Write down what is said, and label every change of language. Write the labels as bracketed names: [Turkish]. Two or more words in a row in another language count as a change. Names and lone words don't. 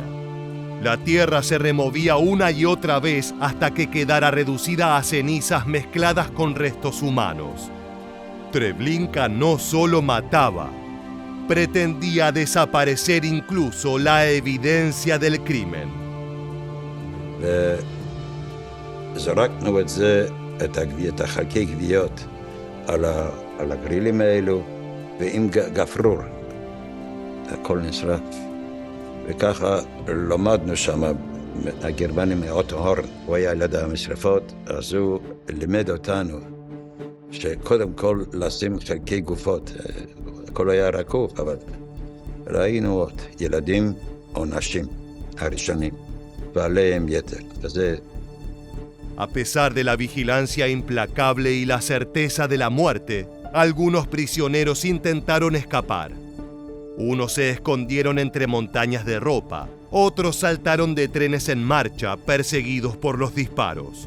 [Spanish] La tierra se removía una y otra vez hasta que quedara reducida a cenizas mezcladas con restos humanos. Treblinka no solo mataba, pretendía desaparecer incluso la evidencia del crimen. [Hebrew] זרקנו את זה, את החלקי גוויות, על הגרילים האלו, ועם גפרור. הכל נשרף. וככה למדנו שם, הגרמני מאוטו הורן, הוא היה ליד המשרפות, אז הוא לימד אותנו שקודם כל לשים חלקי גופות. הכל היה רקוב, אבל ראינו עוד ילדים או נשים הראשונים, ועליהם יתר. וזה [Spanish] A pesar de la vigilancia implacable y la certeza de la muerte, algunos prisioneros intentaron escapar. Unos se escondieron entre montañas de ropa, otros saltaron de trenes en marcha, perseguidos por los disparos.